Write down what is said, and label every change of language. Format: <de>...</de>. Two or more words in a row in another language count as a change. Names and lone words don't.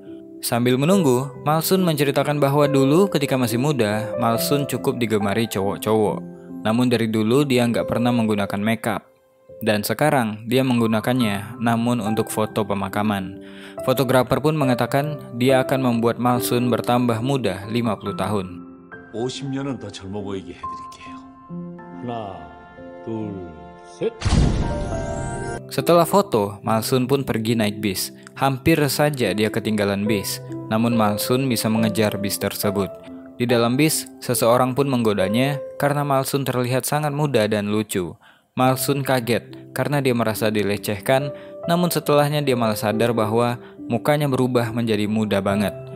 <id>Sambil menunggu, Malsun menceritakan bahwa dulu ketika masih muda, Malsun cukup digemari cowok-cowok. Namun dari dulu dia nggak pernah menggunakan makeup. Dan sekarang dia menggunakannya, namun untuk foto pemakaman. Fotografer pun mengatakan dia akan membuat Malsun bertambah muda 50 tahun.</id> <ko>50년은 더 젊어 보이게 해드릴게요. 하나, 둘, 셋.</ko> <id>Setelah foto, Malsun pun pergi naik bis. Hampir saja dia ketinggalan bis, namun Malsun bisa mengejar bis tersebut. Di dalam bis, seseorang pun menggodanya karena Malsun terlihat sangat muda dan lucu. Malsun kaget karena dia merasa dilecehkan, namun setelahnya dia malah sadar bahwa mukanya berubah menjadi muda banget.</id>